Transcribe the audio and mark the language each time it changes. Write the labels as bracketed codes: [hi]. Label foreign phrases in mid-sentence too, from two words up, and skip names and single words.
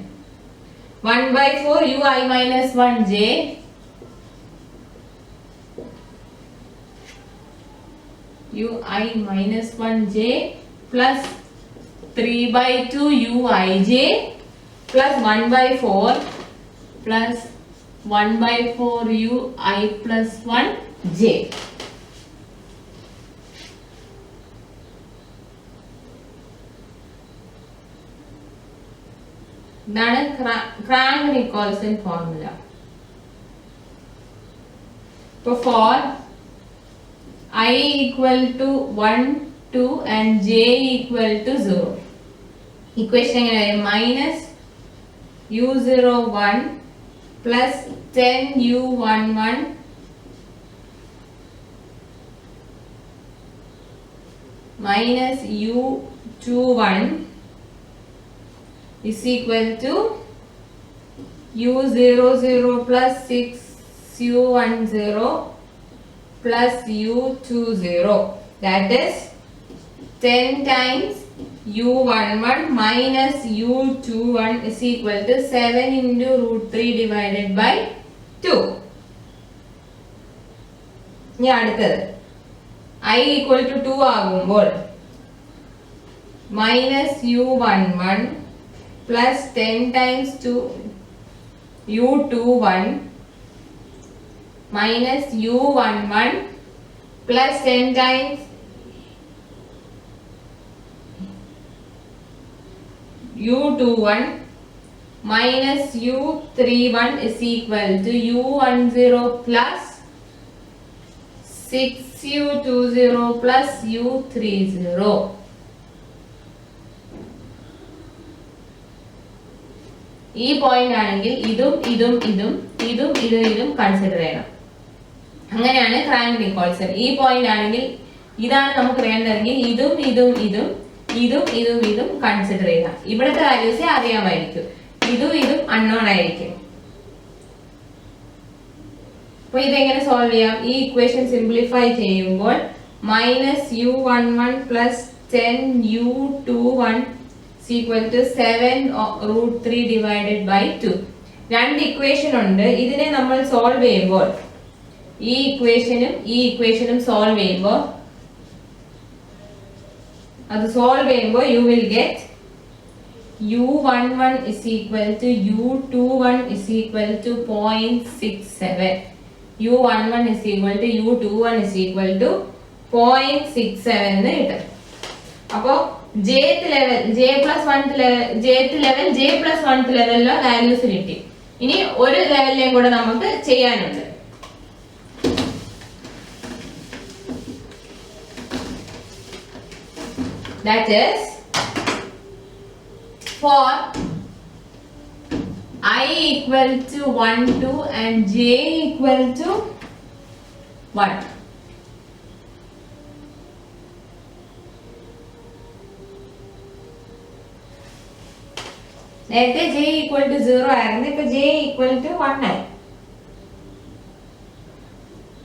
[en] 1/4 ui - 1 j ui - 1 j plus 3/2 uij plus 1/4 plus 1/4 ui plus 1 j. [ml] ഇതാണ് ക്രാങ്ക് നിക്കോൾസൺ ഫോർമുല. [en] For I equal to 1, 2 and j equal to 0. Equation minus u01 plus 10 u11 minus u21 is equal to u00 plus 6 u10 plus u20. That is 10 times u11 minus u21 is equal to 7 into √3 divided by 2. [ml] ഇനി അടുത്തത് [en] I equal to 2 [ml] ആകുമ്പോൾ [en] minus u11 plus 10 times 2 u21 minus u11 plus 10 times u21 minus u31 is equal to u10 plus 6u20 plus u30. [ml] ഈ പോയിന്റ് ആണെങ്കിൽ ഇതും ഇതും ഇതും ഇതും ഇതും ഇതും കൺസിഡർ ചെയ്യണം. അങ്ങനെയാണ് ക്രാങ്ക് നിക്കോൾസൺ. ഈ പോയിന്റ് ആണെങ്കിൽ ഇതാണ് നമുക്ക് വേണ്ടതെങ്കിൽ ഇതും ഇതും ഇതും ഇതും ഇതും ഇതും കൺസിഡർ ചെയ്യാം. ഇവിടുത്തെ വാല്യൂസ് അറിയാമായിരിക്കും. ഇതും ഇതും അൺനോൺ ആയിരിക്കും. അപ്പോൾ ഇതെങ്ങനെ സോൾവ് ചെയ്യാം? ഈ ഇക്വേഷൻ സിംപ്ലിഫൈ ചെയ്യുമ്പോൾ [en] -u11 plus 10 u21 is equal to 7 √3 divided by 2. [ml] രണ്ട് ഇക്വേഷൻ ഉണ്ട്. ഇതിനെ നമ്മൾ സോൾവ് ചെയ്യുമ്പോൾ ഈ ഇക്വേഷനും സോൾവ് ചെയ്യുമ്പോൾ [en] you will get u11 is equal to u21 is equal to 0.67. u11 is equal to u21 is equal to 0.67 [ml] എന്ന് കിട്ടും. അപ്പോൾ jth ലെവൽ j+1th ലെവലിലെ വാല്യൂസ് കിട്ടി. ഇനി ഒരു ലെവലിലേയും കൂടെ നമുക്ക് ചെയ്യാനുണ്ട്. [en] That is for I equal to 1, 2 and j equal to 1. [ml] നേരത്തെ [en] j equal to 0 [ml] ആയിരുന്നു. ഇപ്പൊ [en] j equal to 1 [ml] ആയി.